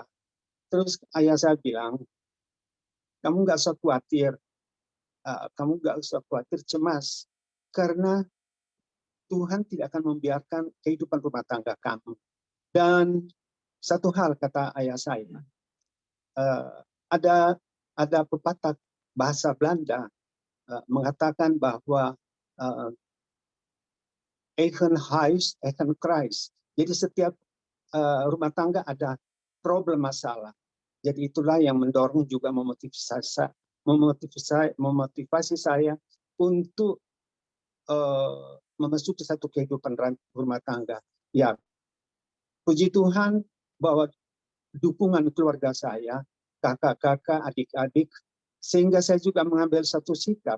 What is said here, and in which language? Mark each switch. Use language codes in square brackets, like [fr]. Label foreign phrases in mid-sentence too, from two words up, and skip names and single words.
[id] Terus ayah saya bilang, kamu nggak usah khawatir, cemas, karena Tuhan tidak akan membiarkan kehidupan rumah tangga kamu. Dan satu hal kata ayah saya, ada pepatah bahasa Belanda mengatakan bahwa [nl] eigen huis, eigen kruis. [id] Jadi setiap rumah tangga ada problem masalah. Jadi itulah yang mendorong juga memotivasi saya untuk memasuki satu kehidupan rumah tangga. Ya, puji Tuhan bahwa dukungan keluarga saya, kakak-kakak, adik-adik, sehingga saya juga mengambil satu sikap.